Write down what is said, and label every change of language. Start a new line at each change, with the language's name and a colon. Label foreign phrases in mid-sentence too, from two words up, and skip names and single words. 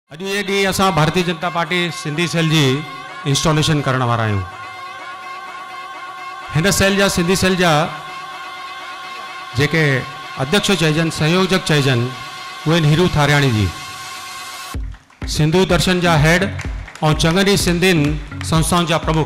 Sindhi: अॼु ये ॾींहुं असां भारतीय जनता पार्टी सिंधी सेल जी इंस्टॉलेशन करण वारा आहियूं। हिन सेल जा सिंधी सेल जा जेके अध्यक्ष चइजनि संयोजक चइजनि उहे हीरू थारियाणी जी, सिंधु दर्शन जा हेड और चङनि सिंधियुनि संस्थाउनि जा प्रमुख।